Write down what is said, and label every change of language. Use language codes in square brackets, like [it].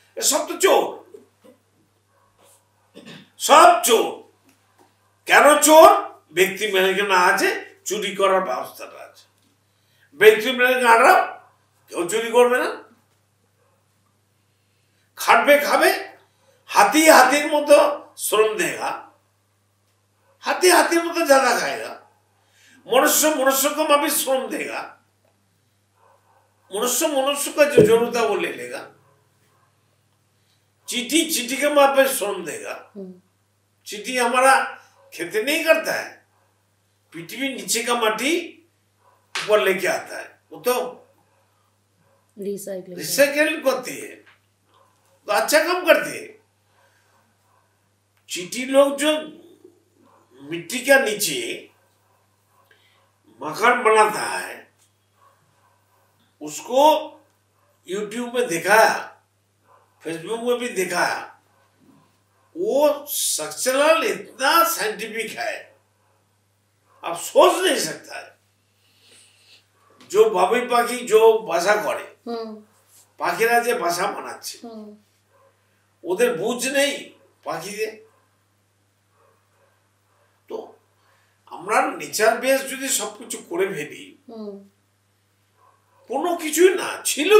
[bn] সব তো চোর, সব চোর। কেন চোর? ব্যক্তি মালিকানা আছে, চুরি করার ব্যবস্থাটা আছে। ব্যক্তি মালিকানা কেউ চুরি করবে না, খাটবে খাবে। হাতি হাতির মতো শ্রম দেগা, [hi] हाथी हाथी मतलब ज्यादा खाएगा, मनुष्य मनुष्य को अभी श्रम देगा, मनुष्य मनुष्य का जो जरूरत है वो ले लेगा। चींटी चींटी के माँ पे श्रम देगा। चींटी हमारा खेती नहीं करता है, पृथ्वी नीचे का माटी ऊपर लेके आता है, वो तो रिसाइकलिंग करती है, तो अच्छा काम करती है। चींटी लोग जो मिट्टी का नीचे मकान बनाता है, उसको यूट्यूब में दिखाया, फेसबुक में भी दिखाया। वो स्ट्रक्चरल इतना साइंटिफिक है, आप सोच नहीं सकता है। जो बाबुई पाखी जो बासा करे, [bn] পাখিরা যে বাসা বানাচ্ছে, ওদের বুঝ নেই পাখিদের। তো আমরা নেচার বেস যদি সবকিছু করে ফেলি, কোনো কিছুই না ছিল।